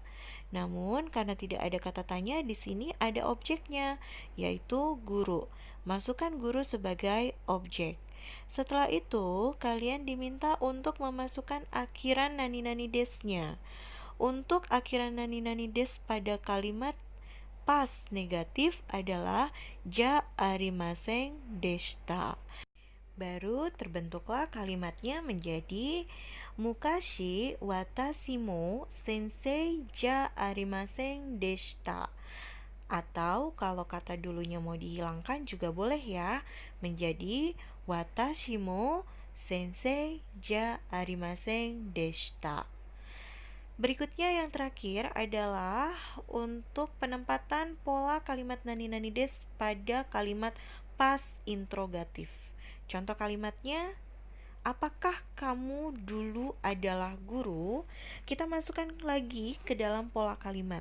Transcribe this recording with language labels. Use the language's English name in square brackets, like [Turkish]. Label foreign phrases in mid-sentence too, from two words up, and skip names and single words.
[Indonesian] Namun karena tidak ada kata tanya, di sini ada objeknya, yaitu guru. Masukkan guru sebagai objek. Setelah itu, kalian diminta untuk memasukkan akhiran [Japanese] nani-nani des-nya. [Indonesian] Untuk akhiran [Japanese] nani-nani des [Indonesian] pada kalimat past negatif adalah [Japanese] じゃありませんでした. [Indonesian] Baru terbentuklah kalimatnya menjadi [Japanese] 昔私も先生じゃありませんでした. [Indonesian] Atau kalau kata dulunya mau dihilangkan juga boleh ya, menjadi [Japanese] 私も先生じゃありませんでした. [Indonesian] Berikutnya yang terakhir adalah untuk penempatan pola kalimat [Japanese] nani-nani des [Indonesian] pada kalimat past interrogatif. Contoh kalimatnya, apakah kamu dulu adalah guru? Kita masukkan lagi ke dalam pola kalimat.